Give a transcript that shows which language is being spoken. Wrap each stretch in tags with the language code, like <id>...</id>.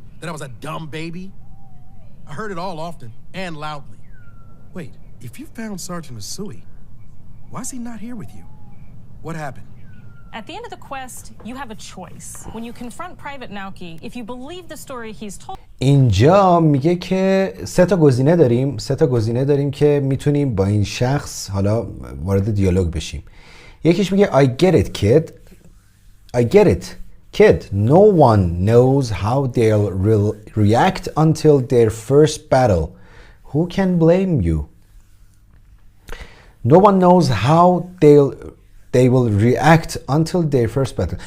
<en>That I was a dumb baby? I heard it all often and loudly. Wait, if you found Sergeant Asui, why is he not here with you? What happened? At the end of the quest, you have a choice. When you confront Private Naoki, if you believe the story he's told...</en> <fa>اینجا میگه که سه تا گزینه داریم که میتونیم با این شخص حالا وارد دیالوگ بشیم. یکیش میگه</fa> <en>I get it kid. I get it kid. No one knows how they'll react until their first battle. Who can blame you? No one knows how they will react until their first battle.</en>